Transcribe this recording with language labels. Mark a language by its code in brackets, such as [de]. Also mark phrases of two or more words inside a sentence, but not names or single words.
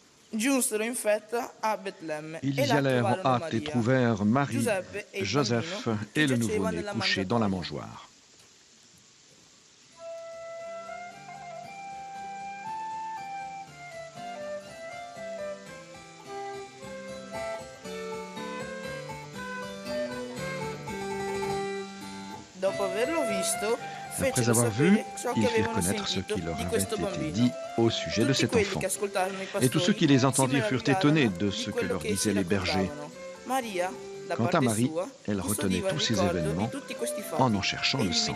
[it] giunsero in fretta a Betlemme [fr] Ils [it] e [fr] y [it] là [fr] allèrent en [it] trovarono [fr] hâte et [it] Maria, [fr] trouvèrent Marie, [it] Giuseppe e il [fr] Joseph [it] bambino [fr] et [it] che [fr] le [it] giaceva [fr] nouveau-né [it] nella [fr] couchés dans la [it] mangiatoia. [fr] mangeoire. [it] Dopo averlo visto, [fr] Après [it] fecero [fr] avoir vu, [it] sapere ciò che [fr] ils firent [it] avevano [fr] connaître ce [it] sentito [fr] qui leur [it] di [fr] avait [it] questo [fr] été [it] bambino. [fr] dit au sujet de [it] Tutti [fr] cet [it] quelli [fr] enfant. [it] che ascoltarono i [fr] Et tous ceux [it] pastori [fr] qui les [it] si [fr] entendirent furent étonnés de [it] meravigliarono [fr] ce [it] di [fr] que [it] quello [fr] leur [it] che [fr] disaient [it] essi [fr] les bergers. [it] raccontavano. Maria, da [fr] Quant à [it] parte [fr] Marie, [it] sua, [fr] elle retenait [it] custodiva il [fr] tous ces [it] ricordo [fr] événements [it] di tutti questi fatti [fr] en cherchant [it] e [fr] le [it] li [fr] sens.